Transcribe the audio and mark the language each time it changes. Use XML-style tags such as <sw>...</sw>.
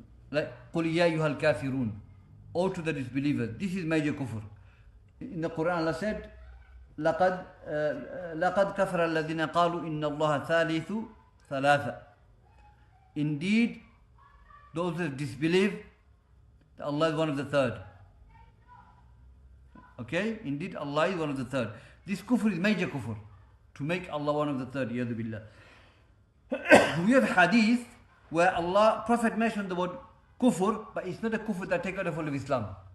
<en>Like</en> <ar>قُلْ يَا أَيُّهَا الْكَافِرُونَ,</ar> <en>or to the disbelievers. This is major kufr. In the Quran, Allah said,</en> <ar>لَقَدْ كَفَرَ الَّذِينَ قَالُوا إِنَّ اللَّهَ ثَالِثُ ثَلَاثَ.</ar> <en>Indeed, those who disbelieve that Allah is one of the third. Okay? Indeed, Allah is one of the third. This kufr is major kufr, to make Allah one of the third. Yadu billah. We have hadith where Prophet mentioned the word kufr, but it's not a kufr that takes out the whole of Islam.</en>